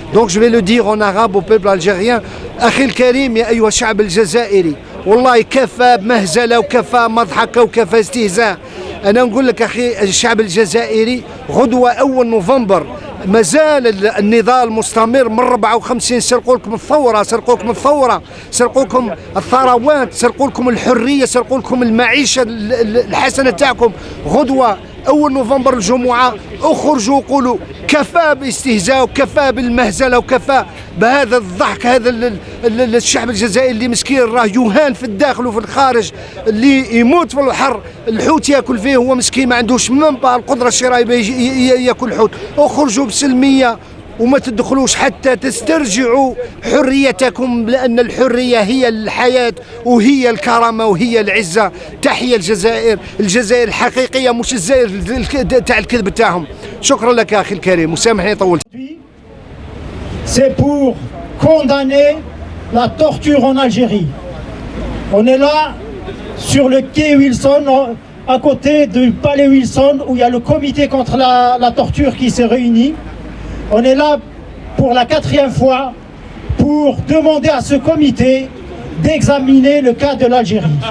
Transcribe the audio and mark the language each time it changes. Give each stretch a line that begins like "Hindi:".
French: Donc je vais le dire en arabe au peuple algérien.
Arabic: أخي الكريم يا أيها الشعب الجزائري والله كفى مهزلة وكفى مضحكة وكفى استهزاء. أنا نقول لك أخي الشعب الجزائري غدوة 1 نوفمبر مازال النضال مستمر من 54. سرقوا لكم الثورة، سرقوا لكم الثورة، سرقوا لكم الثروات، سرقوا لكم الحرية، سرقوا لكم المعيشة الحسنة تاعكم. غدوة 1 نوفمبر الجمعة اخرجوا قولوا كفى باستهزاء وكفى بالمهزلة وكفى بهذا الضحك. هذا الشعب الجزائري اللي مسكين راه يهان في الداخل وفي الخارج، اللي يموت في الحر الحوت ياكل فيه، هو مسكين ما عندوش منبع القدرة الشرائية ياكل حوت. اخرجوا بسلمية وما تدخلوش حتى تسترجعوا حريتكم، لأن الحرية هي الحياة وهي الكرامة وهي العزة. تحية الجزائر، الجزائر الحقيقية مش الجزائر تاع الكذب تاعهم. شكرا لك أخي الكريم وسامحني طولت.
French: C'est pour condamner la torture en Algérie. On est là sur le quai Wilson, à côté du palais Wilson, où il y a le comité contre la torture qui s'est réuni. On est là pour la 4e fois pour demander à ce comité d'examiner le cas de l'Algérie.